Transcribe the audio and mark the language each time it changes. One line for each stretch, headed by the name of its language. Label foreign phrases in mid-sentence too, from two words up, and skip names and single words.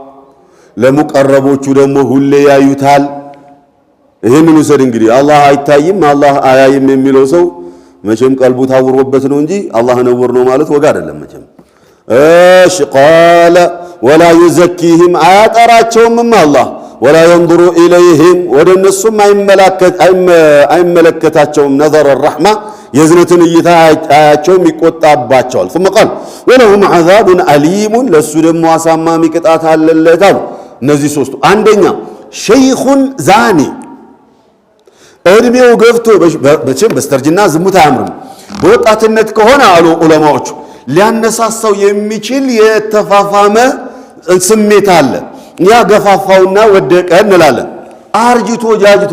Amharic: ለሙቀረቦቹ ደግሞ ሁሌ ያዩታል ይሄንን ወሰድ እንግዲህ አላህ አይታይም አላህ አያይም የሚለው ሰው መቼም ቀልቡ ታውሮበት ነው እንጂ አላህ ነውር ነው ማለት ወጋ አይደለም መቼም እሺ
Arabic: قال ولا يزكيهم
Amharic: አያጠራቸውም አላህ
Arabic: ولا ينظر اليهم
Amharic: ወደነሱም አይመለከታቸውም
Arabic: نظر الرحمه
Amharic: የዝነትን እይታ አያቸውም ይቆጣባቸዋል
Arabic: ثم قال ولهم عذاب اليم
Amharic: ለሱ ደግሞ አሳማሚ ቅጣት አለለታል እነዚህ ሶስቱ አንደኛ
Arabic: شيخ زان
Amharic: እድሜው ገፍቶ በቸም በስተርጅና ዝሙት አያምርም በወጣትነት ከሆነ አሉ ዑለማዎቹ ሊያነሳሳው የሚችል የተፋፋመ ስሜት አለ ያ ገፋፋውና ወደቀ እንላለን አርጅቶ ጃጅቶ